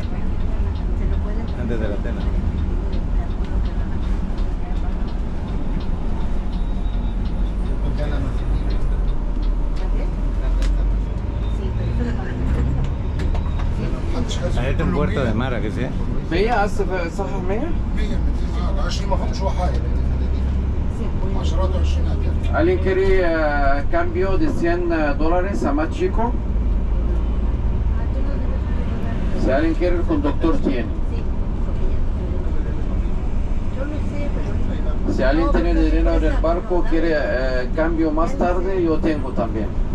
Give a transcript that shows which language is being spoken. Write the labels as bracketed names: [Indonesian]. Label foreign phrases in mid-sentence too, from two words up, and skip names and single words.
[Spanish] Antes de la cena. Ahí está un puerto de mar, ¿a que sí? [Arabic] مية هسه صح 100 20 ما فهمش حاجه 10 و20. [Spanish] ¿Alguien quiere cambio de $100 a más chico? Si alguien quiere, el conductor tiene. Si alguien tiene dinero en el barco, quiere cambio más tarde, yo tengo también.